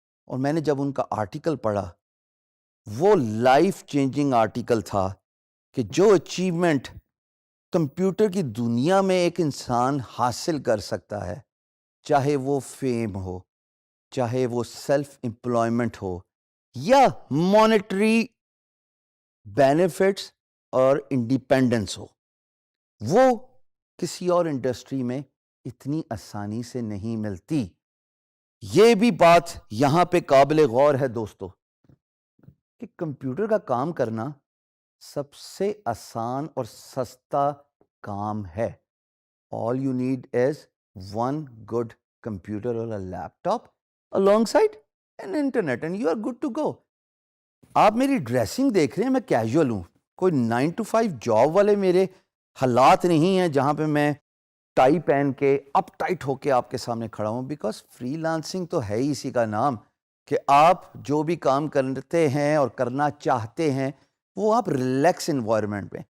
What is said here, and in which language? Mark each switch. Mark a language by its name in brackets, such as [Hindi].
[Urdu] اور میں نے جب ان کا آرٹیکل پڑھا، وہ لائف چینجنگ آرٹیکل تھا کہ جو اچیومنٹ کمپیوٹر کی دنیا میں ایک انسان حاصل کر سکتا ہے، چاہے وہ فیم ہو، چاہے وہ سیلف امپلائمنٹ ہو، یا مانیٹری بینیفٹس اور انڈیپینڈنس ہو، وہ کسی اور انڈسٹری میں اتنی آسانی سے نہیں ملتی. یہ بھی بات یہاں پہ قابل غور ہے دوستو کہ کمپیوٹر کا کام کرنا سب سے آسان اور سستا کام ہے. [English] All you need is one good computer or a laptop alongside an internet and you are good to go. [Urdu] آپ میری ڈریسنگ دیکھ رہے ہیں، میں کیجول ہوں، کوئی 9 to 5 جاب والے میرے حالات نہیں ہیں جہاں پہ میں ٹائی پہن کے اپ ٹائٹ ہو کے آپ کے سامنے کھڑا ہوں. بیکاز فری لانسنگ تو ہے ہی اسی کا نام کہ آپ جو بھی کام کرتے ہیں اور کرنا چاہتے ہیں وہ آپ ریلیکس انوائرمنٹ میں.